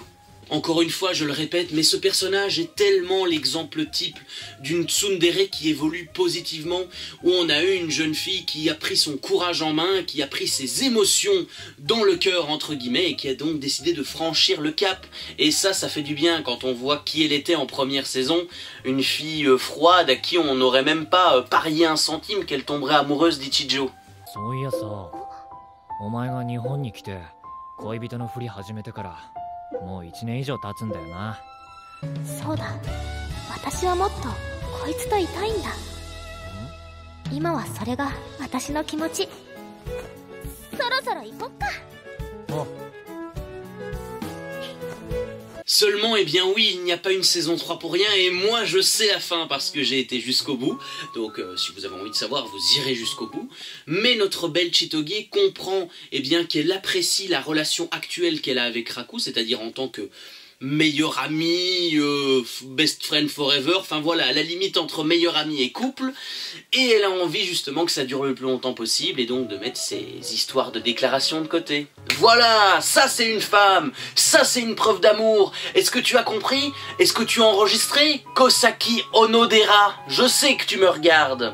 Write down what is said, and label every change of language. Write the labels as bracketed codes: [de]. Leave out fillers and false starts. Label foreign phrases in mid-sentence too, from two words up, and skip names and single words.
[fr] Encore une fois, je le répète, mais ce personnage est tellement l'exemple type d'une tsundere qui évolue positivement, où on a eu une jeune fille qui a pris son courage en main, qui a pris ses émotions dans le cœur, entre guillemets, et qui a donc décidé de franchir le cap. Et ça fait du bien quand on voit qui elle était en première saison, une fille froide à qui on n'aurait même pas parié un centime qu'elle tomberait amoureuse d'Ichijo. [ja] そういやさ、お前が日本に来て恋人のふり始めてからもう1年以上経つんだよな。そうだ。私はもっとこいつといたいんだ。今はそれが私の気持ち。そろそろ行こっか。お。 [fr] Seulement, eh bien oui, il n'y a pas une saison 3 pour rien, et moi je sais la fin parce que j'ai été jusqu'au bout, donc si vous avez envie de savoir, vous irez jusqu'au bout. Mais notre belle Chitoge comprend eh bien qu'elle apprécie la relation actuelle qu'elle a avec Raku, c'est-à-dire en tant que meilleur ami, [en] best friend forever, [fr] enfin voilà, à la limite entre meilleur ami et couple, et elle a envie justement que ça dure le plus longtemps possible, et donc de mettre ces histoires de déclaration de côté. Voilà, ça c'est une femme, ça c'est une preuve d'amour. Est-ce que tu as compris? Est-ce que tu as enregistré? Kosaki Onodera, je sais que tu me regardes.